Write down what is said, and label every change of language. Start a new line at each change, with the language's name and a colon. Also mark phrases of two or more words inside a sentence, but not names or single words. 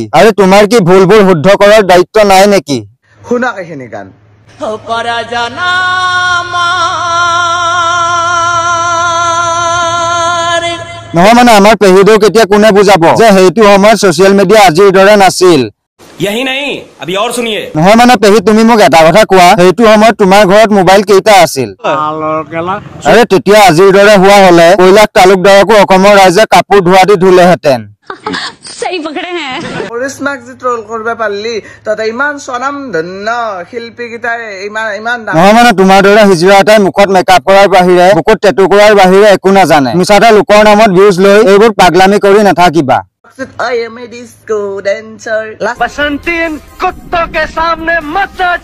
Assamese: আৰু তোমাৰ কি ভুলবোৰ শুদ্ধ কৰাৰ দায়িত্ব নাই নেকি? শুনক এইখিনি গান। নহয় মানে আমাৰ পেহীদেউক এতিয়া কোনে বুজাব যে সেইটো সময়ত ছচিয়েল মিডিয়া আজিৰ দৰে নাছিল?
Hindi: यही नहीं, अभी और सुनिए।
Assamese: নহয় মানে পেহী, তুমি মোক এটা কথা কোৱা, সেইটো সময়ত তোমাৰ ঘৰত মোবাইল কেইটা আছিল? আৰে তেতিয়া আজিৰ দৰে হোৱা হলে কৈলাশ তালুকদাৰকো অসমৰ ৰাইজে কাপোৰ ধোৱা দি ধুলেহেঁতেন। কৰিশ্মাক যে ট্ৰল কৰিব পাৰিলি, তাতে ইমান স্বনাম ধন্য শিল্পী কেইটাই ইমান নহয় মানে তোমাৰ দৰে হিজৰা এটাই মুখত মেকআপ কৰাৰ বাহিৰে, বুকুত টেটু কৰাৰ বাহিৰে একো নাজানে। মিছাতে লোকৰ নামত ভিউজ লৈ এইবোৰ পাগলামি কৰি নাথাকিবা।
English: I am a disco dancer.
Hindi: बसंती इन कुत्तों के सामने मत